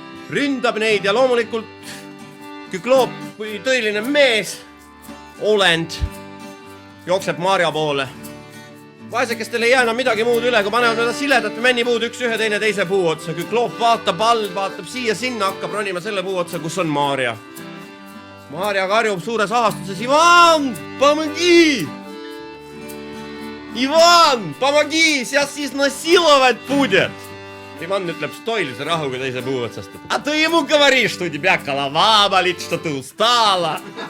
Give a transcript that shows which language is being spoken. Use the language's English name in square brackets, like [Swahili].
[Estonian] Ründab neid ja loomulikult Kükloob kui tõeline mees, olend, jookseb Maarja poole. Vaesekestel ei jää enam midagi muud üle, kui panevad seda siledat männipuud üks ühe teine teise puu otsa. Kükloob vaatab all, vaatab siia sinna, hakkab ronima selle puu otsa, kus on Maarja. Maarja karjub suures ahastuses, [Russian] Ivan, помоги! Ivan, помоги, сейчас изнасиловать будет! [Estonian] Иван ütleb stoilise rahuga teise puu otsast. [Russian] А ты ему говоришь, что у тебя голова болит, что ты устала.